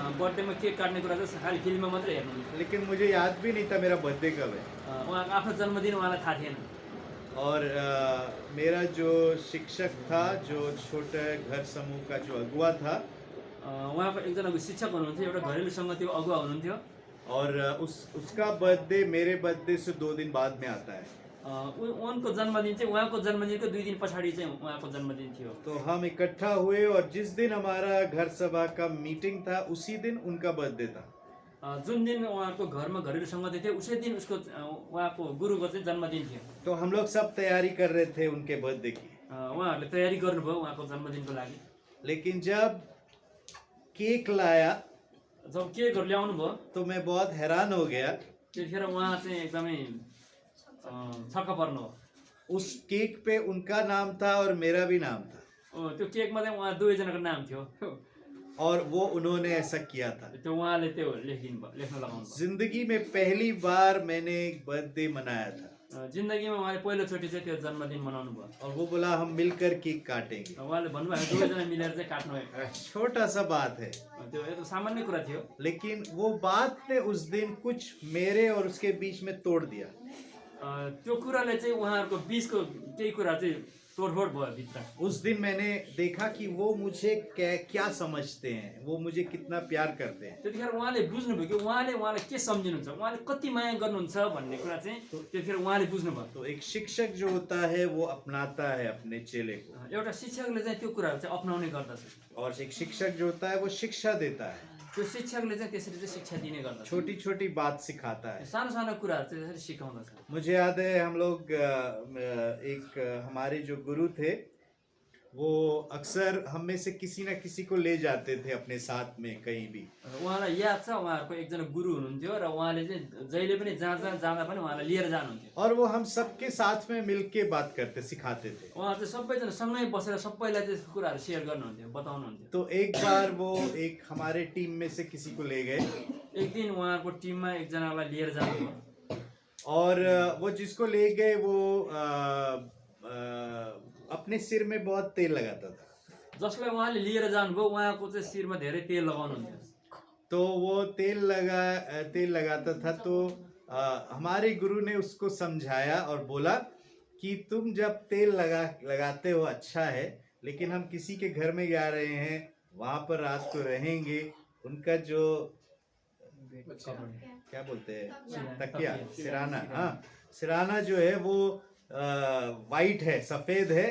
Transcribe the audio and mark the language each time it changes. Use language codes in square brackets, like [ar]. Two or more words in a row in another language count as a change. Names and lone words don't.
[ne] बर्थडेमा केक काट्ने कुरा चाहिँ खालि फिल्ममा मात्रै हेर्नुहुन्थ्यो। [hi] लेकिन मुझे याद भी नहीं था मेरा बर्थडे कब है। [ne] उहाँको आफ्नो जन्मदिन उहाँलाई थाहा थिएन। [hi] और मेरा जो शिक्षक था, जो छोटे घर समूह का जो अगुआ था, [ne] उहाँको एकजना शिक्षक हुनुहुन्थ्यो, एउटा घरेलु सङ्गतिको अगुवा हुनुहुन्थ्यो। [hi] और उसका बर्थडे मेरे बर्थडे से 2 दिन बाद में आता है। [ne] उनको जन्मदिन चाहिँ उहाँको जन्मदिनको 2 दिन पछाडि चाहिँ उहाँको जन्मदिन थियो। [hi] तो हम इकट्ठा हुए और जिस दिन हमारा घर सभा का मीटिंग था उसी दिन उनका बर्थडे था। [ne] जुन दिन उहाँको घरमा घरेलु सङ्गति थियो उसै दिन उसको उहाँको गुरुको चाहिँ जन्मदिन थियो। [hi] तो हम लोग सब तैयारी कर रहे थे उनके बर्थडे की। [ne] उहाँहरूले तयारी गर्नुभयो उहाँको जन्मदिनको लागि। [hi] लेकिन जब केक लाया [ne] जब केकहरू ल्याउनु भयो [hi] तो मैं बहुत हैरान हो गया। [ne] त्यतिखेर उहाँ चाहिँ एकदमै छक्क पर्नु हो। [hi] उस केक पे उनका नाम था और मेरा भी नाम था, [ne] त्यो केकमा चाहिँ उहाँ दुवैजनाको नाम थियो। [hi] और वो उन्होंने ऐसा किया था। [ne] त्यो उहाँले त्यो लेख्न लगाउनु भयो। [hi] जिंदगी में पहली बार मैंने एक बर्थडे मनाया था [ne] जिन्दगीमा उहाँले पहिलोचोटि चाहिँ त्यो जन्मदिन मनाउनु भयो। [hi] और वो बोला हम मिलकर केक काटेंगे। [ne] उहाँले भन्नुभयो दुवैजना मिलेर चाहिँ काट्नु भयो। [hi] छोटा सा बात है, [ne] त्यो एकदम सामान्य कुरा थियो। [hi] लेकिन वो बात ने उस दिन कुछ मेरे और उसके बीच में तोड़ दिया। [ne] त्यो कुराले चाहिँ उहाँहरूको बिचको केही कुरा चाहिँ तोडफोड भयो भित्र। [hi] उस दिन मैंने देखा कि वो मुझे क्या समझते हैं, वो मुझे कितना प्यार करते हैं। [ne] त्यतिखेर उहाँले बुझ्नुभयो कि उहाँले के सम्झिनुहुन्छ, उहाँले कति माया गर्नुहुन्छ भन्ने कुरा चाहिँ त्यतिखेर उहाँले बुझ्नुभयो। [hi] तो एक शिक्षक जो होता है वो अपनाता है अपने चेले को, [ne] एउटा शिक्षकले चाहिँ त्यो कुराहरू चाहिँ अपनाउने गर्दछ। [hi] और एक शिक्षक जो होता है वो शिक्षा देता है, [ne] त्यो शिक्षकले चाहिँ त्यसरी चाहिँ शिक्षा दिने गर्दछ। [hi] छोटी छोटी बात सिखाता है। [ne] सानो सानो कुराहरू चाहिँ त्यसरी सिकाउँदछ। [hi] मुझे याद है हम लोग हमारे जो गुरु थे वो अक्सर हम में से किसी न किसी को ले जाते थे अपने साथ में कहीं भी। [ne] उहाँलाई याद छ उहाँहरूको एकजना गुरु हुनुहुन्थ्यो र उहाँले चाहिँ जहिले पनि जहाँ जहाँ जाँदा पनि उहाँलाई लिएर जानुहुन्थ्यो। [hi] और वो हम सबके साथ में मिलके बात करते सिखाते थे। [ne] उहाँ चाहिँ सबैजना सँगै बसेर सबैलाई त्यसको कुराहरू सेयर गर्नुहुन्थ्यो, बताउनुहुन्थ्यो। [hi] तो एक बार वो एक हमारे टीम में से किसी को ले गए [ne] एक दिन उहाँको टिममा एकजनालाई लिएर जानुभयो [hi] और वो जिसको ले गए वो अपने सिर में बहुत तेल लगाता था। [ne] जसलाई उहाँले लिएर जानुभयो उहाँको चाहिँ शिरमा धेरै तेल लगाउनुहुन्थ्यो। [hi] तो वो तेल लगाता था। तो हमारे गुरु ने उसको समझाया और बोला कि तुम जब तेल लगाते हो अच्छा है, लेकिन हम किसी के घर में जा रहे हैं, वहाँ पर रात को रहेंगे, उनका जो क्या बोलते हैं तकिया, सिराना, हाँ सिराना जो है वो वाइट है, सफेद है।